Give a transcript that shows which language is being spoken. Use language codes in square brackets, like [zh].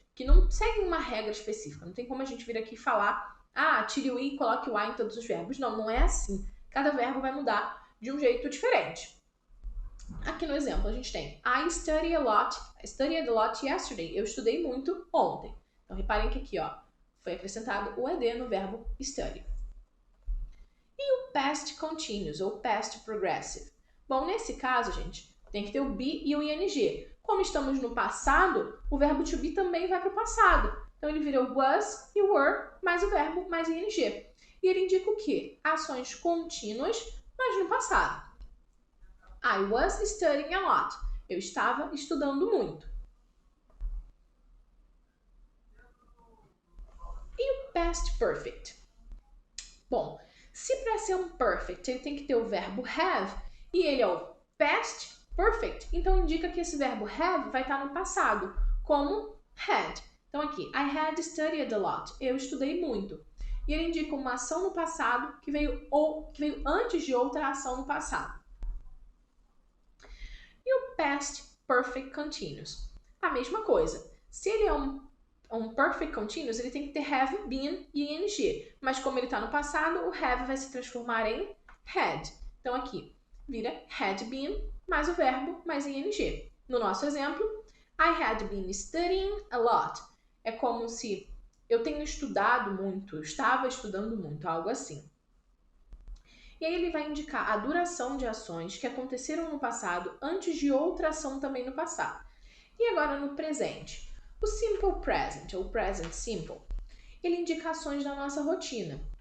[pt] que não seguem uma regra específica. Não tem como a gente vir aqui e falar, tire o i e coloque o a em todos os verbos. Não, não é assim. Cada verbo vai mudar de um jeito diferente. Aqui no exemplo a gente tem [en] I studied a lot yesterday. [pt] Eu estudei muito ontem. Então reparem que aqui, foi acrescentado o ed no verbo study. E o past continuous ou past progressive? Bom, nesse caso, gente, tem que ter o be e o ing. Como estamos no passado, o verbo to be também vai para o passado. Então ele vira o was e were mais o verbo mais ing. E ele indica o quê? Ações contínuas, mas no passado. [en] I was studying a lot. [pt] Eu estava estudando muito. E o past perfect? Bom, se para ser um perfect ele tem que ter o verbo have e ele é o past perfect, então indica que esse verbo have vai estar no passado, como had. Então aqui, [en] I had studied a lot. [pt] Eu estudei muito. E ele indica uma ação no passado que veio antes de outra ação no passado. E o past perfect continuous? A mesma coisa. Se ele é um perfect continuous, ele tem que ter have, been e ing. Mas como ele está no passado, o have vai se transformar em had. Então aqui, vira had been mais o verbo mais ing. No nosso exemplo, [en] I had been studying a lot. [pt] É como se eu tenho estudado muito, eu estava estudando muito, algo assim. E aí ele vai indicar a duração de ações que aconteceram no passado antes de outra ação também no passado. E agora no presente. O simple present, ou present simple, ele indica ações da nossa rotina.